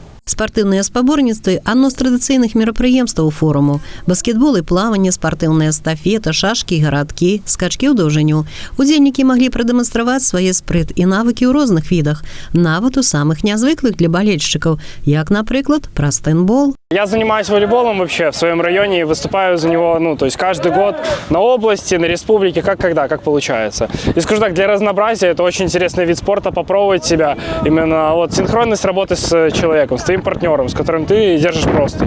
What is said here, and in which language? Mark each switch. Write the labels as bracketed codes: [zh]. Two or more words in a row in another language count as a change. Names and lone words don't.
[be] Спартыўныя спаборніцтвы – адно з традыцыйных мерапрыемстваў форуму. Баскетбол і плаванне, спартыўная эстафета, шашкі і гарадкі, скачкі ў даўжыню. Удзельнікі маглі прадэманстраваць свае спрыт і навыкі ў розных відах, нават у самых нязвыклых для балельшчыкаў, як, напрыклад, прастэнбол. [ru] Я занимаюсь волейболом вообще в своем районе и выступаю за него, то есть каждый год на области, на республике, как получается. И скажу так, для разнообразия это очень интересный вид спорта, попробовать себя, именно синхронность работы с человеком, с твоим партнером, с которым ты держишь простынь.